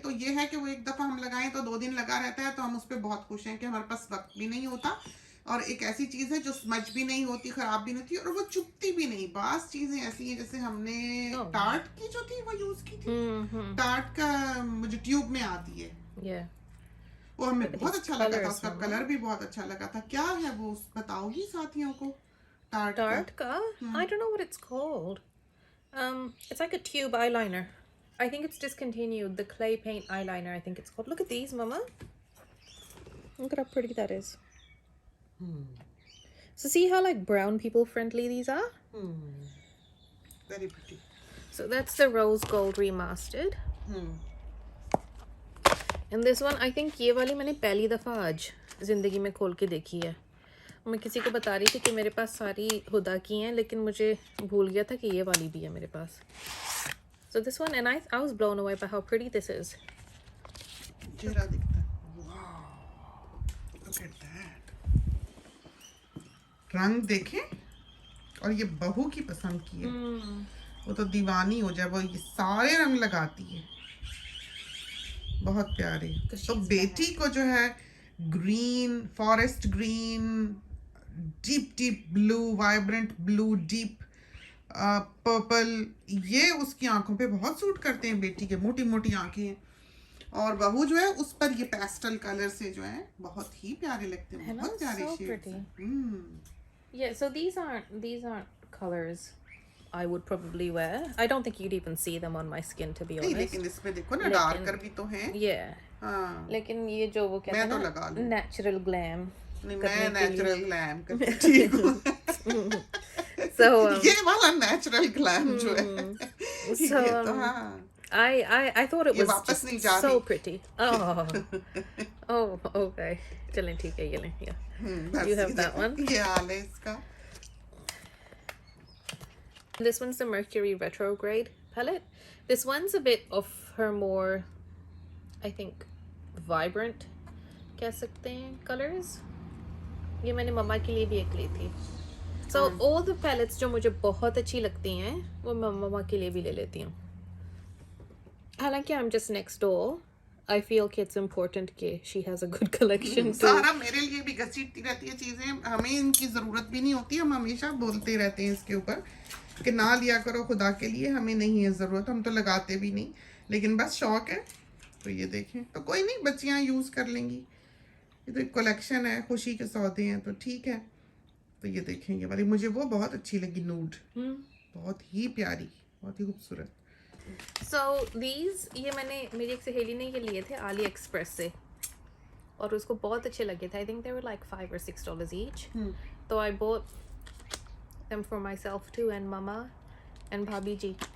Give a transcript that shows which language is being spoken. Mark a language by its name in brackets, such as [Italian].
[Hindi] तो ये है कि वो एक दफा हम लगाएं तो 2 दिन लगा रहता है, तो हम उस पर बहुत खुश हैं कि हमारे पास वक्त भी नहीं होता, और एक ऐसी चीज है जो स्मज भी नहीं होती, खराब भी नहीं होती, और वो चुभती भी नहीं। बास चीजें ऐसी हैं, जैसे हमने टार्ट की जो थी वो यूज की थी, टार्ट का मुझे ट्यूब में आती है, वो हमें बहुत अच्छा लगा था, उसका कलर भी बहुत अच्छा लगा था। क्या है वो, बताओगी साथियों को? Tarte ka? [English] I don't know what it's called. It's like a tube eyeliner. I think it's discontinued. The clay paint eyeliner, I think it's called. Look at these, Mama. Look at how pretty that is. So see how like brown people friendly these are? Very pretty. So that's the rose gold remastered. And this one, I think [Hindi] ये वाली मैंने पहली दफा आज जिंदगी में खोल के देखी है। मैं किसी को बता रही थी कि मेरे पास सारी हुदा की हैं, लेकिन मुझे भूल गया था कि ये वाली भी है मेरे पास। [English] So this one, and I was blown away by how pretty this is. [Hindi] चेहरा दिखता है, [English] wow, look at that. [Hindi] रंग देखें, और ये बहू की पसंद की है, वो तो दीवानी हो जाए, वो ये सारे रंग लगाती है, बहुत प्यारे। तो बेटी को जो है green, forest green, deep deep blue, vibrant blue, deep purple, ये उसकी आंखों पे बहुत सूट करते हैं, बेटी के मोटी मोटी आंखें, और बहू जो है उस पर ये पेस्टल कलर से जो है बहुत ही प्यारे लगते हैं, बहुत प्यारे shades. [English] Yeah, so these aren't colors I would probably wear. I don't think you'd even see them on my skin, to be honest. [Hindi] लेकिन इसमें देखो ना डार्कर भी तो है। [English] Yeah. [Hindi] हाँ। लेकिन ये जो वो कहते हैं मैं तो लगा लूं। Natural glam. नहीं, मैं नेचुरल ग्लैम करती ठीक हूँ। [English] So [Hindi] ये वाला नेचुरल ग्लैम जो है। [English] So [Hindi] तो हाँ। [English] I thought it was [Hindi] वापस नहीं जा [English] so [Hindi] रही। [English] pretty. Oh, okay. [Hindi] चलें ठीक है, ये लें, yeah. [English] You have that one. [Hindi] ये हाल है इसका। [English] This one's the Mercury Retrograde palette. This one's a bit of her more, I think, vibrant, [Hindi] कह सकते हैं, [English] colors. [Hindi] ये मैंने मम्मा के लिए भी एक ली थी. [English] So all the palettes [Hindi] जो मुझे बहुत अच्छी लगती हैं, वो मैं मम्मा के लिए भी ले लेती हूँ. [English] हालांकि I'm just next door. I feel कि it's important कि she has a good collection too. [Hindi] सारा मेरे लिए भी घसीटती रहती है चीजें, हमें इनकी जरूरत भी नहीं होती, हम हमेशा बोलते रहते हैं इसके ऊपर कि ना लिया करो खुदा के लिए, हमें नहीं है ज़रूरत, हम तो लगाते भी नहीं, लेकिन बस शौक है। तो ये देखें, तो कोई नहीं, बच्चियां यूज़ कर लेंगी, ये तो एक कलेक्शन है, खुशी के सौदे हैं, तो ठीक है। तो ये देखें, ये वाली मुझे वो बहुत अच्छी लगी, नूड, बहुत ही प्यारी, बहुत ही खूबसूरत। So these, ये मैंने, मेरी एक सहेली ने ये लिए थे आली एक्सप्रेस से, और उसको बहुत अच्छे लगे थे. [English] I think they were like $5 or $6 each. तो I bought them for myself too, and mama and bhabhi ji.